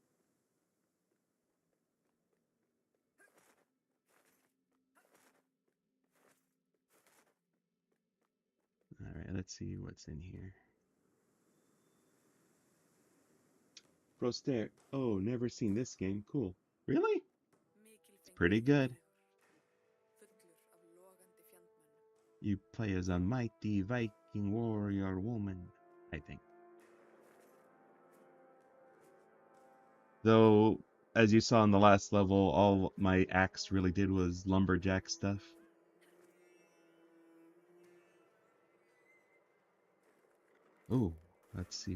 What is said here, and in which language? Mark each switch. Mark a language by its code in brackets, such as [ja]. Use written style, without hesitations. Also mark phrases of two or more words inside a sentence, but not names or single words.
[en] Alright, let's see what's in here. Froster. Oh, never seen this game. Cool. Really? It's pretty [is] Mikilfenglegur [en] good. [is] vegur, fullur af logandi fjandmönnum. [en] You play as a mighty Viking warrior woman, I think. Though, as you saw in the last level, all my axe really did was lumberjack stuff. Oh, let's see.